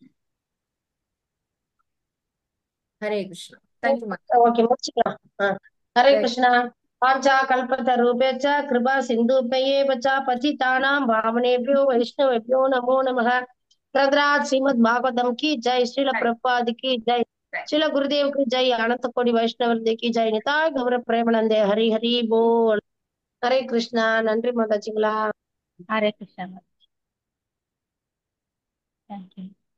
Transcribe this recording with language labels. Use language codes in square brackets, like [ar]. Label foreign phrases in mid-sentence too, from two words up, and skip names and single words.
[ta] ஹரே கிருஷ்ணா. [en] thank you ma'am. [ta] ஓகே, முடிச்சுக்கலாம். ஹரே கிருஷ்ணா. [sa] वाञ्छा कल्पतरुभ्यश्च कृपा सिन्धुभ्यश्च पतितानां पावनेभ्यो वैष्णवेभ्यो नमो नमः. [hi] பிரகராஜ் ஸ்ரீமத் பாகவதம் की जय, श्रील प्रभुपाद की जय, श्रील गुरुदेव की जय, अनंत कोटि वैष्णव की जय, निताय गौर प्रेमानंदे, हरि हरि बोल. हरे कृष्णा. [ta] நன்றி மாதாஜிங்களா. ஹரே கிருஷ்ணா. தேங்க்யூ.